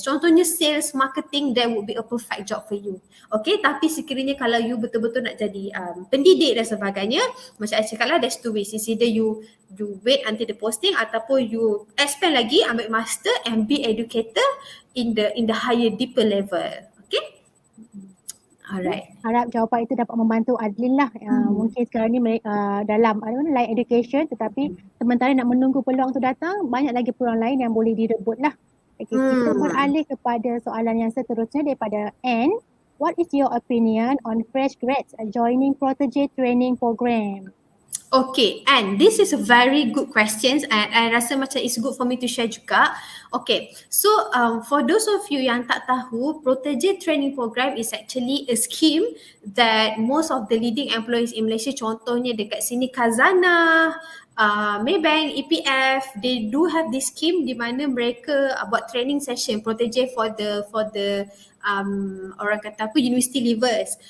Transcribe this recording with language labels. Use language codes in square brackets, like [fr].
[en] Contohnya sales, marketing, that would be a perfect job for you. [ms] Okay, tapi sekiranya kalau you betul-betul nak jadi pendidik dan sebagainya, macam saya cakap lah, [en] there's two ways. It's either you wait until the posting ataupun you expand lagi, [ms] ambil master [en] and be educator in the higher, deeper level. Okay? Alright. [ms] Harap jawapan itu dapat membantu Adlin lah. Mungkin sekarang ni dalam line education tetapi sementara nak menunggu peluang tu datang, banyak lagi peluang lain yang boleh direbut lah. Okay, kita beralih kepada soalan yang seterusnya daripada Anne. [en] What is your opinion on fresh grads joining protege training program? Okay, and this is a very good question and I [ms] rasa macam [en] it's good for me to share juga. Okay, so for those of you yang tak tahu, protege training program is actually a scheme that most of the leading employees in Malaysia, contohnya dekat sini Khazanah, Maybank, EPF, they do have this scheme [ms] di mana mereka buat [en] training session protege for the [ms] orang kata apa, [en] university leavers.